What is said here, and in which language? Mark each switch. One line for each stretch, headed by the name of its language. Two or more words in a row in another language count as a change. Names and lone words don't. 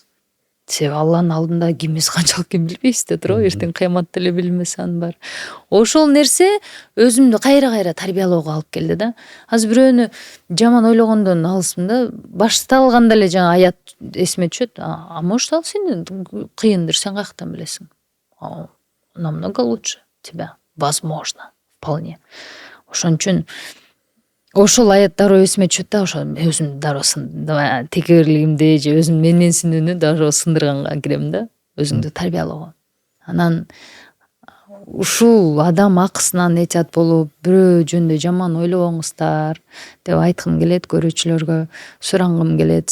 Kyrgyz: Себеби Алланын алдында кимибиз канчалык экенин билбейбиз да туурабы, эртең кыяматта эле билмесе аны бар. Ошол нерсе өзүмдү кайра тарбиялоого алып келди да. Азыр бирөөнү жаман ойлогондон алысмын да. Башталганда эле жаңа аят эсиме түшөт. Может ал сенден кыйындыр, сен каяктан билесиң?
Russian: Намного лучше тебя, возможно, вполне.
Kyrgyz: Ошон үчүн ошол аят дароо эсиме түшөт да, ошо өзүмдү дароо текеберлигимди же өзүм менменсинүүнү дароо сындырганга кирем да, өзүңдү тарбиялоого. Анан ушул адам акысынан этият болуп, бирөө жөнүндө жаман ойлобоңуздар деп айткым келет, көрүүчүлөргө сурангым келет.